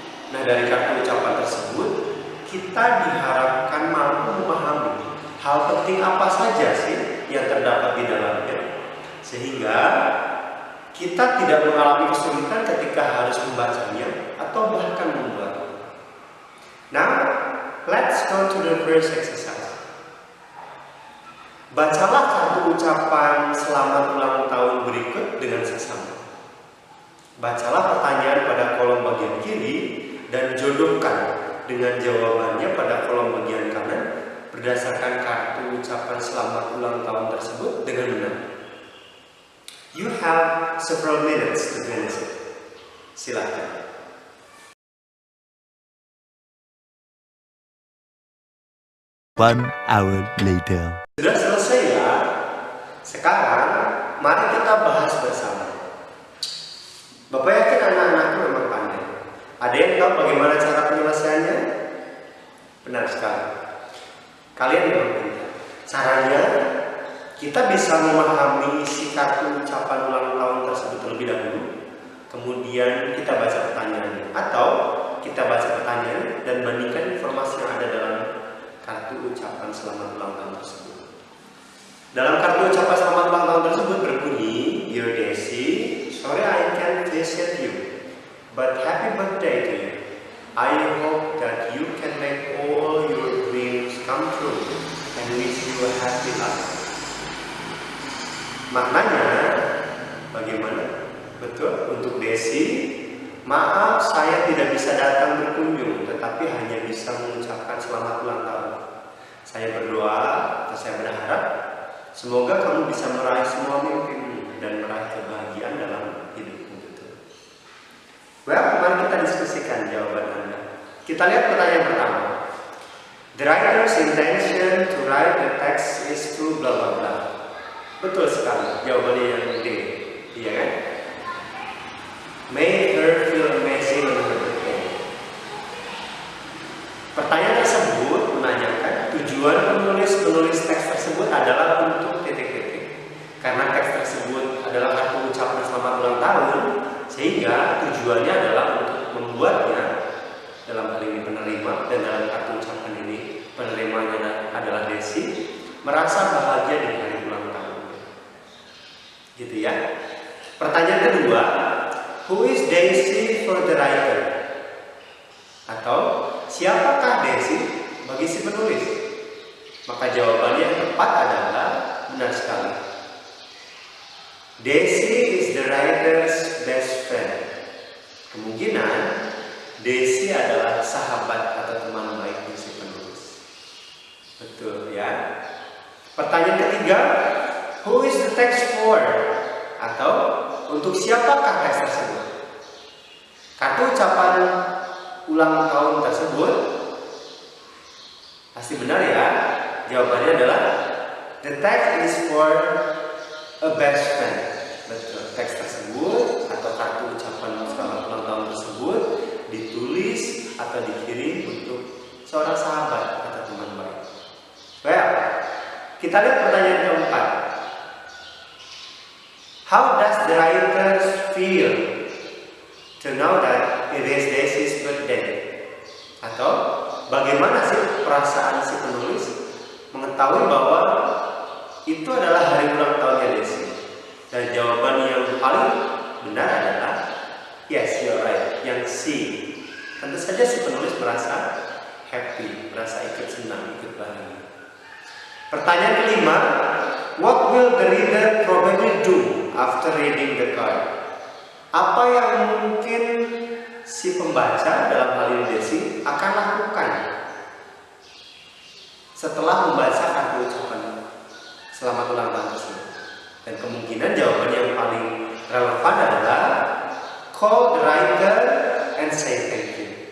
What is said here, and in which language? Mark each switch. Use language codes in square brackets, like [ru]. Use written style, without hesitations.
[id] Nah, dari kartu ucapan tersebut, kita diharapkan mampu memahami hal penting apa saja sih yang terdapat di dalamnya, sehingga kita tidak mengalami kesulitan ketika harus membacanya atau bahkan membuatnya. [en] Now, let's go to the first exercise. [id] Bacalah kartu ucapan selamat ulang tahun berikut dengan seksama. Bacalah pertanyaan pada kolom bagian kiri dan jodohkan dengan jawabannya pada kolom bagian kanan berdasarkan kartu ucapan selamat ulang tahun tersebut dengan benar. [en] You have several minutes to finish it. [id] Silakan. [en] 1 hour later. [id] Sudah selesai ya? Sekarang mari kita bahas bersama. Bapak yakin anak-anakku memang pandai. Ada yang tahu bagaimana cara penyelesaiannya? Benar sekali. Kalian memang pintar. Caranya, kita bisa memahami isi kartu ucapan ulang tahun tersebut terlebih dahulu. Kemudian kita baca pertanyaannya. Atau kita baca pertanyaan dan bandingkan informasi yang ada dalam kartu ucapan selamat ulang tahun tersebut. Dalam kartu ucapan selamat ulang tahun tersebut berbunyi, [en] Dear Desi, sorry I can't visit you, but happy birthday to you. I hope that you can make all your dreams come true and wish you a happy life. [id] Maknanya bagaimana? Betul, untuk Desi, maaf saya tidak bisa datang berkunjung, tetapi hanya bisa mengucapkan selamat ulang tahun. Saya berdoa atau saya berharap semoga kamu bisa meraih semua mimpimu dan meraih kebahagiaan dalam hidupmu. [en] Well, [id] mari kita diskusikan jawaban Anda. Kita lihat pertanyaan pertama. [en] The writer's intention to write the text is to bla bla bla. [id] Betul sekali, jawabannya yang D. Iya kan? [en] Make her feel amazing on her birthday. [id] Pertanyaan tersebut menanyakan tujuan penulis teks tersebut adalah untuk titik-titik. Karena teks tersebut adalah kartu ucapan selamat ulang tahun, sehingga tujuannya adalah untuk membuatnya, dalam hal ini penerima, dan dalam kartu ucapan ini penerimanya adalah Desi, merasa bahagia di hari ulang tahun. Gitu ya. Pertanyaan kedua, [en] who is Daisy for the writer? [id] Atau siapakah Daisy bagi si penulis? Maka jawabannya yang tepat adalah benar sekali. [en] Daisy is the writer's best friend. [id] Kemungkinan Daisy adalah sahabat atau teman baik si penulis. Betul ya. Pertanyaan ketiga, [en] who is the text for? [id] Atau untuk siapakah teks tersebut? Kartu ucapan ulang tahun tersebut pasti benar ya. Jawabannya adalah [en] the text is for a best friend. [id] Betul. Teks tersebut atau kartu ucapan selamat ulang tahun tersebut ditulis atau dikirim untuk seorang sahabat atau teman baik. [en] Well, [id] kita lihat pertanyaan keempat. [en] How does the writer feel to know that it is Daisy's birthday? [id] Atau bagaimana sih perasaan si penulis mengetahui bahwa itu adalah hari ulang tahunnya Daisy? Dan jawaban yang paling benar adalah [en] yes, you're right, [id] yang C. Tentu saja si penulis merasa happy, merasa ikut senang, ikut bahagia. [en] Pertanyaan kelima, what will the reader probably do after reading the card? [id] Apa yang mungkin si pembaca, dalam hal ini Desi, akan lakukan setelah membaca kartu ucapan selamat ulang tahun tersebut? Dan kemungkinan jawaban yang paling relevan adalah [en] call the writer and say thank you.